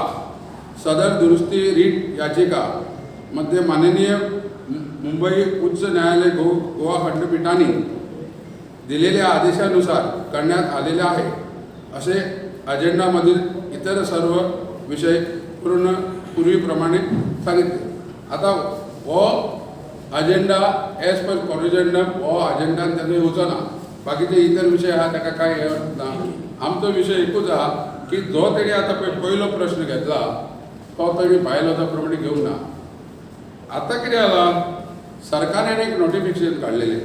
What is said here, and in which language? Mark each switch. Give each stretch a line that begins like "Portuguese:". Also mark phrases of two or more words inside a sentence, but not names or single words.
Marathi: सदर दुरुस्ती रीट याचिका मध्ये माननीय मुंबई उच्च न्यायालय गोवा खंडपीठाने दिलेल्या आदेशानुसार करण्यात आलेले आहे. असे अजेंडामधील इतर सर्व विषय पूर्वीप्रमाणे सांगितले.
Konkani: आता हो अजेंडा
English: as per corrigendum
Konkani: हो अजेंडान त्याचा येवचो ना. बाकीचे इतर विषय आहा ताका काय येवप ना. आमचो विषय एकूच आहा की जो तेणी आतां पयलो प्रश्न घेतला तो तेणी बायलॉजा प्रमाणे घेवंक ना. आतां कितें जालां, सरकारान एक नोटिफिकेशन काडलेलें.